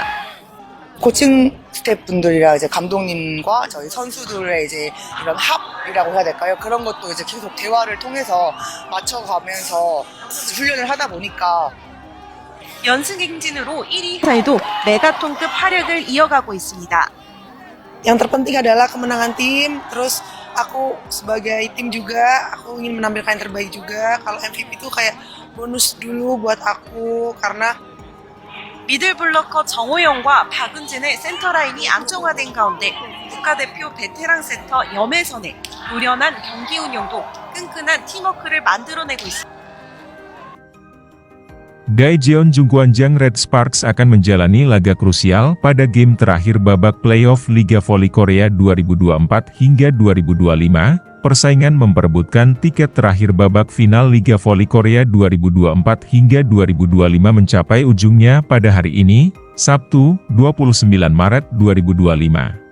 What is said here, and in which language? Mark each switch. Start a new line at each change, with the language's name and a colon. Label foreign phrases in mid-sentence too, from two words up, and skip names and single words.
Korean: 코칭 스태프분들이랑 이제 감독님과 저희 선수들의 이제 이런 합이라고 해야 될까요? 그런 것도 이제 계속 대화를 통해서 맞춰가면서 훈련을 하다 보니까 연승 행진으로 1위 사이도 메가톤급 활약을 이어가고 있습니다.
Indonesian: yang terpenting adalah kemenangan tim. Terus aku sebagai tim juga, aku ingin menampilkan yang terbaik juga. Kalau MVP itu kayak bonus dulu buat aku karena
Korean: 미들블러커 정호영과 박은진의 센터라인이 안정화된 가운데 국가대표 베테랑 세터 염혜선의 노련한 경기 운영도 끈끈한 팀워크를 만들어내고 있습니다.
Indonesian: Daejeon Jungkwanjang Red Sparks akan menjalani laga krusial pada game terakhir babak playoff Liga Voli Korea 2024 hingga 2025. Persaingan memperebutkan tiket terakhir babak final Liga Voli Korea 2024 hingga 2025 mencapai ujungnya pada hari ini, Sabtu, 29 Maret 2025.